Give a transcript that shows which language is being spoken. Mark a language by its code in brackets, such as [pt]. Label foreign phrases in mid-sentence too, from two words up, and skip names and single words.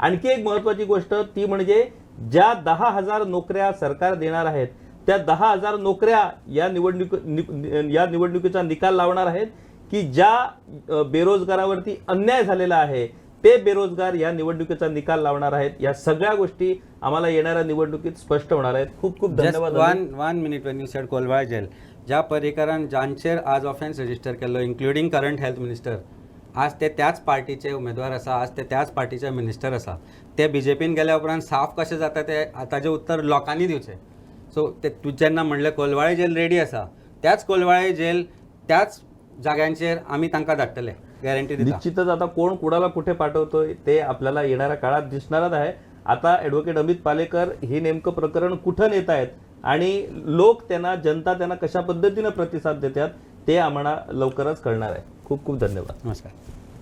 [mr] आणखी एक महत्त्वाची गोष्ट ती म्हणजे ज्या 10,000 नोकऱ्या सरकार देणार आहेत त्या 10,000 नोकऱ्या या निवडणुकीचा निकाल लावणार आहेत की ज्या बेरोजगारावरती अन्याय झालेला आहे ते बेरोजगार या निवडणुकीचा निकाल लावणार आहेत. या सगळ्या गोष्टी आम्हाला येणाऱ्या निवडणुकीत स्पष्ट होणार आहेत. खूप खूप धन्यवाद. [en] one minute when you said [kok] कोलवाळे जेल, ज्या पर्रीकरान जांचेर आज [en] offence register [kok] केलो [en] including current health minister, [kok] आज ते त्याच पार्टीचे उमेदवार आसा, आज ते त्याच पार्टीचे मिनिस्टर आसा. ते बीजेपीन गेल्या उपरांत साफ कशें जाता ते आतांचें उत्तर लोकांनी दिवचें. सो ते तूं जेन्ना म्हणलें कोलवाळे जेल रेडी आसा, त्याच कोलवाळे जेल त्याच जाग्यांचेर आमी तांकां धाडटले, गॅरंटी दिता. [mr] निश्चितच आता कोण कुणाला कुठे पाठवतोय ते आपल्याला येणाऱ्या काळात दिसणारच आहे. आता ॲडव्होकेट अमित पालेकर हे नेमकं प्रकरण कुठं नेत आहेत आणि जनता त्यांना कशा पद्धतीनं प्रतिसाद देतात ते आम्हाला लवकरच कळणार आहे. खूप खूप धन्यवाद.